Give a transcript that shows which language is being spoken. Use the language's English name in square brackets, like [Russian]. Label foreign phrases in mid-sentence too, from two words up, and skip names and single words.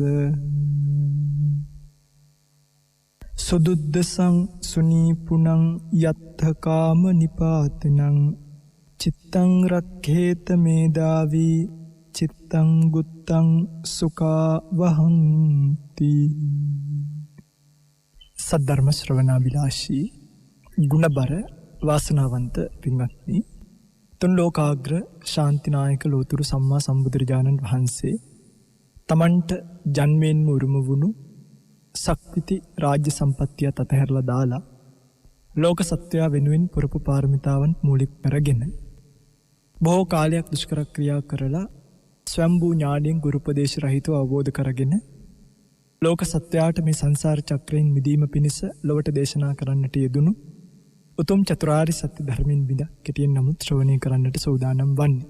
[Pali] සුදුද්දසං සුනීපුනං යත්ථ කාම නිපාතනං චිත්තං රක්ඛේත මේදාවී චිත්තං ගුත්තං සුඛා වහන්ති. [Sinhala] සද්ධර්ම ශ්‍රවණාබිලාෂී ගුණබර වාසනාවන්ත පින්වත්නි, තුන් ලෝකාග්‍ර ශාන්තිනායක ලෝතුරු සම්මා සම්බුදුරජාණන් වහන්සේ තමන්ට ජන්මයෙන්ම උරුම වුණු සක්විති රාජ්‍ය සම්පත්තියත් අතහැරලා දාලා ලෝක සත්වයා වෙනුවෙන් පුරපු පාරමිතාවන් මූලික කරගෙන බොහෝ කාලයක් දුෂ්කර ක්‍රියා කරලා ස්වයම්භූ ඥාණයෙන් ගුරුපදේශ රහිතව අවබෝධ කරගෙන ලෝක සත්වයාට මේ සංසාර චක්‍රයෙන් මිදීම පිණිස ලොවට දේශනා කරන්නට යෙදුණු උතුම් චතුරාර්ය සත්‍ය ධර්මයෙන් බිඳ කෙටියෙන් නමුත් ශ්‍රවණය කරන්නට සූදානම් වන්නේ.